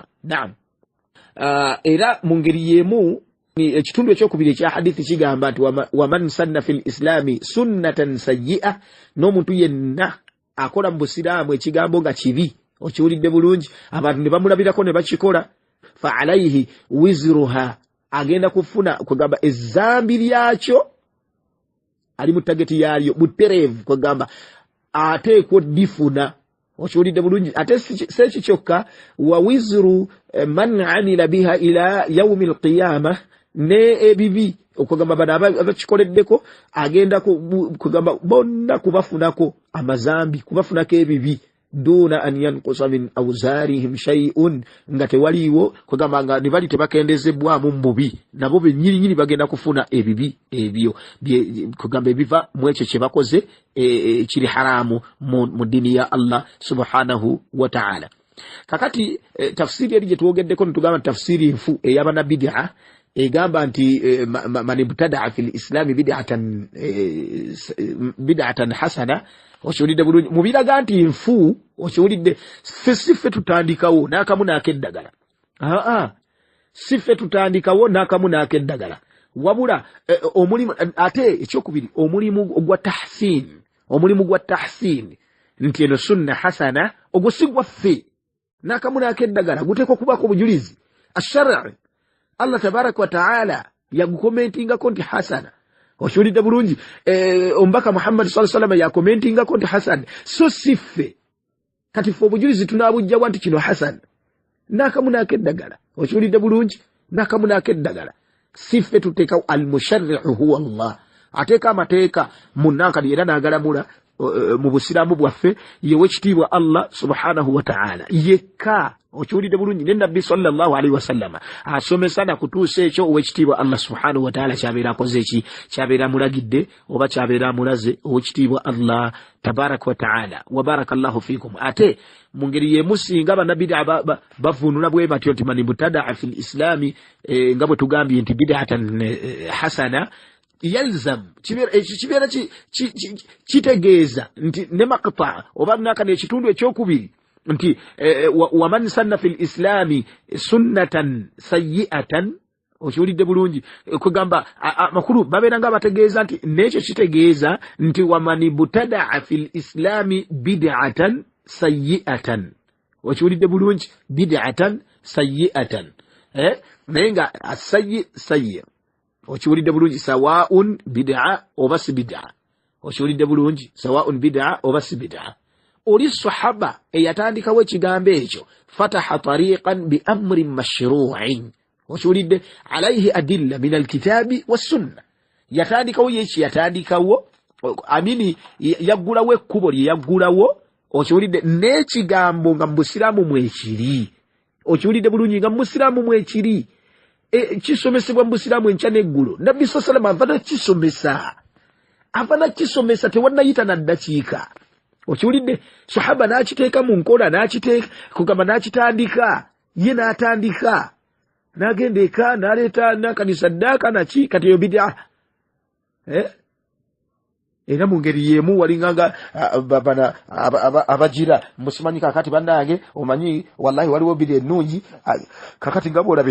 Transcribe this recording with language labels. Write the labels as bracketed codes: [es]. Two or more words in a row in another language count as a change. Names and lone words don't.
[lg] Naam, era mu ngeri y'emu ekitundu ekyokubiri ekya hadithi kigamba nti [ar] ومن سن في الإسلام سنة سيئة, [lg] n'omuntu yenna akola mu busiraamu ekigambo nga kibi, okiwulidde bulungi, abantu ne bamulabirako ne bakikola, [ar] فعليه وزرها, [lg] agenda kufuna kugamba ezzambi lyakyo, ali mu tageti yalyo butereevu, kugamba ateekwa oddifuna. Okiwulidde bulungi, ate seeki kyokka, [ar] ووزر من عمل بها إلى يوم القيامة, [lg] ne ebibi okugamba bano abakikoleddeko agenda kugamba bonna kubafunako amazambi, kubafunako ebibi, [ar] دون أن ينقص من أوزارهم شيء, [lg] nga tewaliwo kugamba nga ne bali tebakendezebwamu mubi, nabo bennyini bagenda kufuna ebibi ebyo kugamba ebiva mu ekyo kye bakoze kiri haramu mu dini ya Allah [ar] سبحانه وتعالى. [lg] Kakati tafsiri eri gye tuwogeddeko nitugamba tafsiri nfu ey'abana bid'a egamba nti [ar] من ابتدع في الإسلام بدعة حسنة, [lg] okiwulidde bulungi, mubiraga nti nfu, okiwulidde ffe tutandikawo n'akamu n'akeddagala. siffe tutandikawo n'akamu n'akeddagala wabula omulimu ate ekyokubiri omulimu gwa tahsin nti eno [ar] سنة حسنة [lg] ogwo si gwaffe n'akamu n'akeddagala guteekwa okubaako obujulizi ashari [ar] الله تبارك وتعالى [lg] yagukomentingako nti hasana okiwulidde bulungi omubaka Muhammad [ar] صلى الله عليه وسلم [lg] yakomentingako nti hasan so siffe kati ffe obujulizi tunaabujjawa nti kino hasan n'akamu n'akeddagala okiwulidde bulungi n'akamu n'akeddagala siffe tuteekawo [ar] المشرع هو الله [lg] ateeka amateeka munnankali era n'agalamula mu busiraamu bwaffe yewe kitiibwa Allah [ar] سبحانه و [lg] ta'ala yekka okiwulidde bulungi ne nabbi [ar] صلى الله عليه وسلم [lg] asomesa na kutuusa ekyo owekitiibwa Allah [ar] سبحانه وتعالى [lg] kyabeera akoze eki kyabeera mulagidde oba kyabeera mulaze owekitiibwa [ar] الله تبارك وتعالى وبارك الله فيكم [lg] ate mu ngeri y'emu singa bannabid'a bavuunula bwe batyo nti [ar] من ابتدع في الإسلام [lg] nga bwe tugambye nti [ar] بدعة حسنة يلزم [lg] kibeera kitegeeza nti ne maqta oba naka n'ekitundu ekyokubiri nti [ar] ومن سن في الإسلام سنة سيئة [lg] okiwulidde bulungi kugamba amakulu babeera nga bategeeza nti n'ekyo kitegeeza nti [ar] ومن ابتدع في الإسلام بدعة سيئة [lg] okiwulidde bulungi [ar] بدعة سيئة [lg] naye nga sayyi okiwulidde bulungi [ar] سواء بدعة [lg] oba si bid'a okiwulidde bulungi [ar] سواء بدعة [lg] oba si bid'a oli sahaba eyatandikawo ekigambo ekyo [ar] فتح طريقا بأمر مشروع [lg] okiwulidde [ar] عليه أدلة من الكتاب [lg] wassunna yatandikawo yeki yatandikawo amini yaggulawo ekkubo lye yaggulawo okiwulidde n'ekigambo nga musiraamu mwekiri okiwulidde bulungi nga musiraamu mwekiri kisomesebwa mu busiraamu enkya n'eggulo nabbi [ar] صلى الله عليه وسلم [lg] ava nakisomesa tewannayita naddakiika okiwulidde sahaba n'akiteeka mu nkola n'akiteeka kugamba n'akitandika ye n'atandika n'agenda eka n'aleeta nakanisa ddaaka naki kati eyo bid'a era mu ngeri y'emu walinganga abagira musimanyi kakati bannange omanyi wallahi waliwo bid'a ennungi kakati nga boolaba